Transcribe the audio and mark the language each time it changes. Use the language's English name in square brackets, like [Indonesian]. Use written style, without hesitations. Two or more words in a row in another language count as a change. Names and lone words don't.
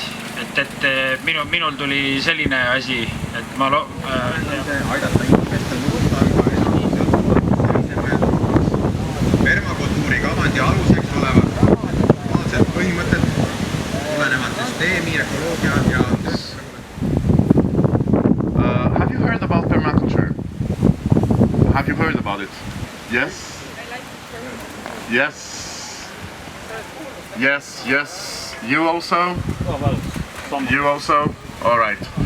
[Estonian] Et minul tuli selline asi, et ma aidata inimestel permakultuuri kavandi aluseks olevad põhimõtted tulenevad süsteemi, ökoloogia ja [English] Have you heard about permaculture? Have you heard about it? Yes? Yes. Yes, yes. You also? You also? All right.